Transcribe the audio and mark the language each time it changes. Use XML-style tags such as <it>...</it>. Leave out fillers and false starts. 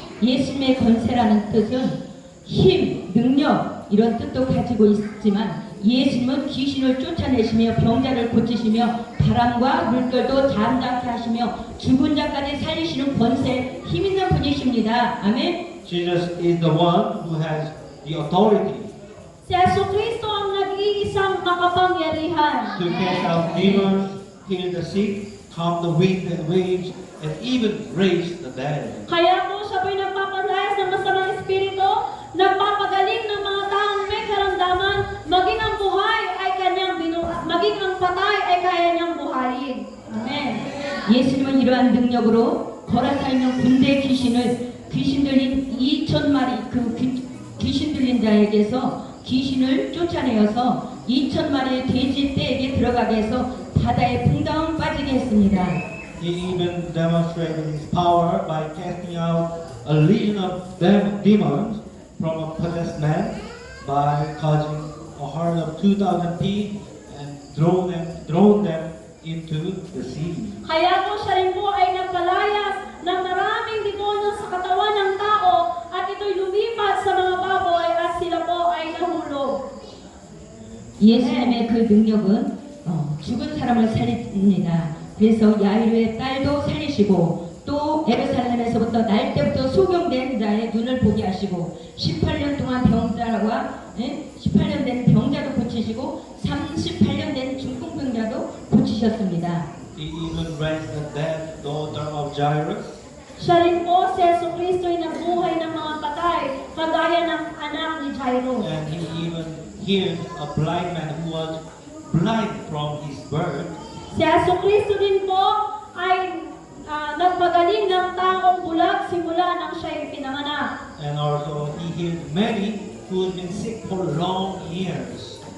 <ko>예수님의 권세라는 뜻은 힘, 능력 이런 뜻도 가지고 있지만 예수님은 귀신을 쫓아내시며 병자를 고치시며 바람과 물결도 잠잠케 하시며 죽은 자까지 살리시는 권세 힘 있는 분이십니다. 아멘.</ko> <en>Jesus is the one who has the authority</en> <tl>Si Yesu Kristo ang nag-iisang makapangyarihan.</tl> <en>to cast out demons, heal the sick, calm the wind and waves, and even raise the dead.</en> <tl>Kaya po siya po'y nagpapalayas ng masamang espiritu, nagpapagaling ng mga taong may karamdaman, maging ang buhay ay kanyang maging ang patay ay kaya niyang buhayin.</tl> <en>Amen.</en> <ko>예수님은 이러한 능력으로 거라사 있는 군대 귀신 들린 2,000마리 그 귀신 들린 자에게서 귀신을 쫓아내어서 2,000마리의 돼지 떼에게 들어가게 해서 바다에 붕당 빠지게 했습니다.</ko> <en>He even demonstrated his power by casting out a legion of demons from a possessed man by causing a herd of 2,000 pigs and thrown them into the sea.</en> <tl>Kaya po siya rin po ay nagpalayas ng maraming demonyo sa katawan ng tao at ito'y lumipat sa mga baboy at sila po ay nahulog.</tl> <ko>예수님의 그 능력은 죽은 사람을 살립니다. 그래서 야이로의 딸도 살리시고 또 예루살렘에서부터 날 때부터 소경된 자의 눈을 보게 하시고 18년 동안 병자와 18년 된 병자도 고치시고 38년 된 중풍병자도 고치셨습니다.</ko> <en>He even raised the dead daughter of Jairus.</en> <tl>Siya rin po si Yesu Kristo ay nagbuhay ng mga patay, kagaya ng anak ni Jairo.</tl> <en>And he even healed a blind man who was blind from his birth.</en> <tl>Si Yesu Kristo din po ay nagpagaling ng taong bulag simula nang siya'y pinanganak.</tl> <en>And also he healed many who had been sick for long years.</en>